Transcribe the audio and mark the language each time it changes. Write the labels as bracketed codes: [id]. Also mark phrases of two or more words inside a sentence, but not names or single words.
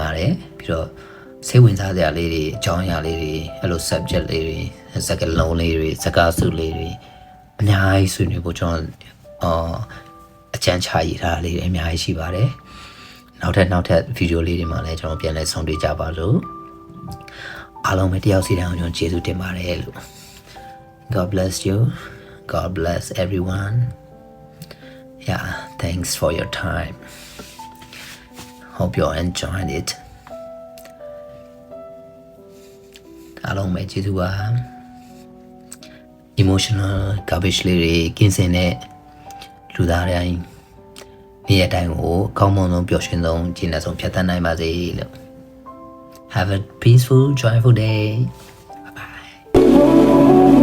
[my] ပါတယ်ပြီးတော့စိတ်ဝင်စားစရာလေးတွေအကြောင်းအရာလေးတွေအဲ့လို subject လေးတွေစကားလုံး လေးတွေစကားစုလေးတွေအများကြီးဆွေးနွေးဖို့ကျွန်တော်အကြံချရထားလေးတွေအများကြီးရှိပါတယ်နောက်ထပ်ဗီဒီယိုလေးတွေမှာလည်းကျွန်တော်ပြန်လည်ဆုံတွေ့ကြပါလို့အားလုံးပဲတယောက်စီတိုင်းကိုကျွန်တော်ကျေးဇူးတင်ပါတယ်လို့ [en] God bless you God bless everyone yeah thanks for your time hope you enjoyed it [my] အားလုံးပဲကျေးဇူးပါ [en] emotional garbage [my] လေးတွေကင်းစင်တဲ့လူသားတိုင်းနေ့ရက်တိုင်းကိုကောင်းမွန်ဆုံးပျော်ရွှင်ဆုံးကျင့်တဲ့ဆုံးဖြတ်သန်းနိုင်ပါစေလို့ [en] Have a peaceful joyful day bye bye